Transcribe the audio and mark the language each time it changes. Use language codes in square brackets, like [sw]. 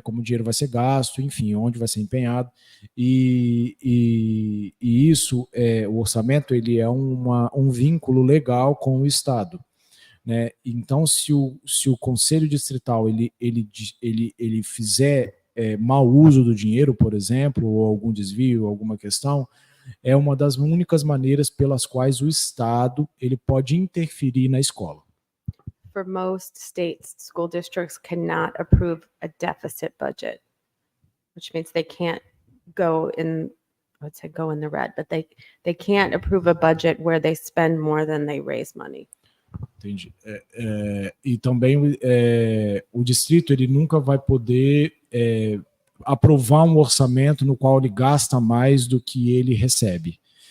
[pt] Como o dinheiro vai ser gasto, enfim, onde vai ser empenhado. E isso, o orçamento, ele é um vínculo legal com o Estado. Né? Então, se o Conselho Distrital ele fizer mau uso do dinheiro, por exemplo, ou algum desvio, alguma questão, é uma das únicas maneiras pelas quais o Estado ele pode interferir na escola. [en] For most states, school districts cannot approve a deficit budget, which means they can't go in, let's say go in the red, but they can't approve a budget where they spend more than they raise money. [pt] Entendi. E também o distrito ele nunca vai poder aprovar um orçamento no qual ele gasta mais do que ele recebe.